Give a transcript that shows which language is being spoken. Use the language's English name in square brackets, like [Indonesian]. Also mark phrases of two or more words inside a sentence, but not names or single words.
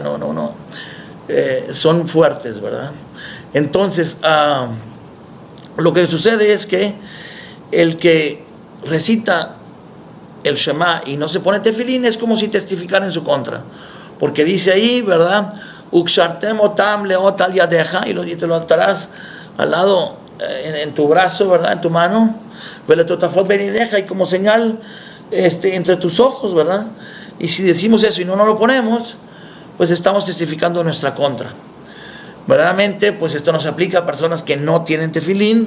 [Spanish] No. Son fuertes, ¿verdad? Entonces, lo que sucede es que el que recita el Shema y no se pone tefilín es como si testificara en su contra, porque dice ahí, ¿verdad?, [Hebrew] ukshartem otam leot al yadeja, [Spanish] y te lo atarás al lado, en tu brazo, ¿verdad?, en tu mano, [Hebrew] veletotafot benineja, [Spanish] y como señal entre tus ojos, ¿verdad? Y si decimos eso y no lo ponemos, pues estamos testificando en nuestra contra. Verdaderamente, pues esto no se aplica a personas que no tienen tefilín.